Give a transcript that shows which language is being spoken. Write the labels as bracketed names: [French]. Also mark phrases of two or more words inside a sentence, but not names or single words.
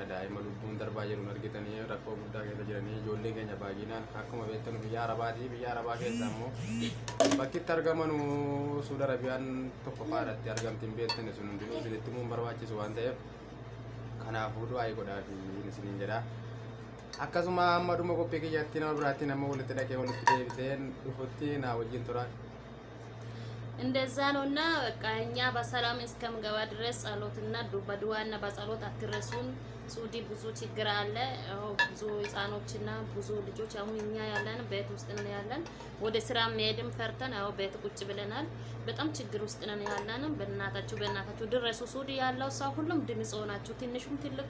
[Oromo] Daa'ima lubbuun darbaa jiru argitanii rakkoo guddaa keessa jiranii ijoollee keenya baay'inaan akkuma beektan biyya Arabaa keessa immoo bakkitti argaman Sudi Arabiyaan tokko faadhatti argamtiin beektan sun hundinuu isinitti immoo barbaachisu waan ta'eef kanaafuu du'aa godhaa fi isiniin jedha. Akkasuma amma dhuma qophii kiyyaatti nama biraatti nama walitti dhaqee walitti deebiseen dhufutti naa wajjin turan. [Amharic] እንደዛ ነውና በቃ እኛ በሰላም እስከምገባ ድረስ ጸሎትና በዱዓና በጸሎት አትረሱን። ሱዲ ብዙ ችግር አለ። ብዙ ህፃኖችና ብዙ ልጆች አሁን እኛ ያለን ቤት ውስጥ ነን ያለን። ወደ ስራ መሄድም ፈርተን አው ቤት ቁጭ ብለናል። በጣም ችግር ውስጥ ነን ያለን። በእናታችሁ ድረሱ። ሱዲ ያለው ሰው ሁሉም ድምጽ ሆናችሁ ትንሹም ትልቁ